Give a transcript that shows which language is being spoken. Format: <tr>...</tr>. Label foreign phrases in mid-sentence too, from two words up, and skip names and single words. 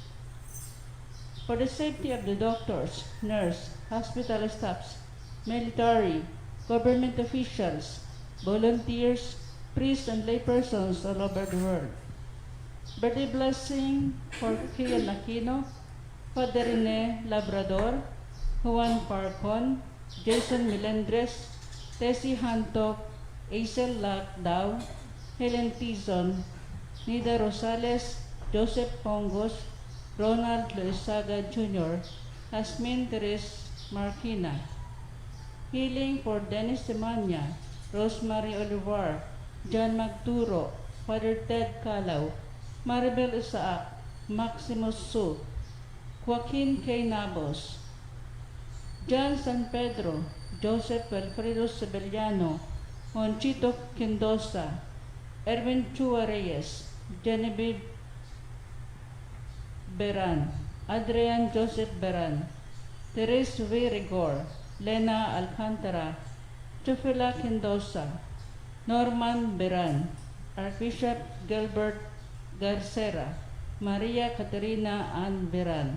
<en>For the safety of the doctors, nurse, hospital staffs, military, government officials, volunteers, priests and laypersons all over the world. Birthday blessing for Kian Aquino, Father Rene Labrador, Juan Parcon, Jason Melendres, Tessie Hantok, Aisel Lacdao, Helen Tizon, Nida Rosales, Joseph Pongos, Ronald Loizaga Jr., Asmin Teres Marquina. Healing for Dennis Semanya, Rosemary Olivar, John Magturo, Father Ted Calaw, Maribel Isaac, Maximus Su, Joaquin K. Nabos, John San Pedro, Joseph Alfredo Sebeliano, Monchito Quindosa, Erwin Chua Reyes, Genevieve Beran, Adrian Joseph Beran, Teres V. Rigor, Lena Alcantara, Chufila Quindosa, Norman Beran, Archbishop Gilbert Garcera, Maria Caterina Ann Beran.</en>